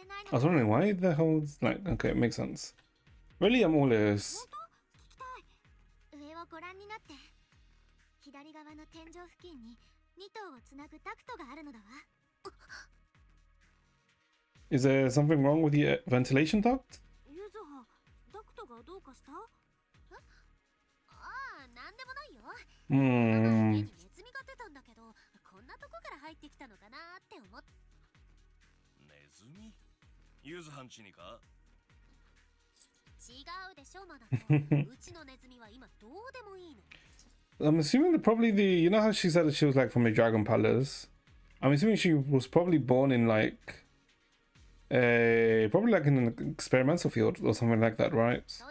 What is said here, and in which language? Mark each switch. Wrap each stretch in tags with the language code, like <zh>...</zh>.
<en>I was wondering why the hell, like, okay, it makes sense. Really, I'm all ears.</en> <ja>上をご覧になって。左側の天井付近に2頭をつなぐダクトがあるのだわ。</ja> <en>Is there something wrong with the ventilation duct?</en> <ja>ゆずはダクトがどうかした？ああ、なんでもないよ。家にネズミが出たんだけど、こんなとこから入ってきたのかなって思って。ネズミ？ゆずはんちにか？違うでしょ、マナト。うちのネズミは今どうでもいいの。</ja> <en>I'm assuming that probably you know how she said that she was like from a dragon palace? I'm assuming she was probably born in like probably like in an experimental field or something like that, right?</en>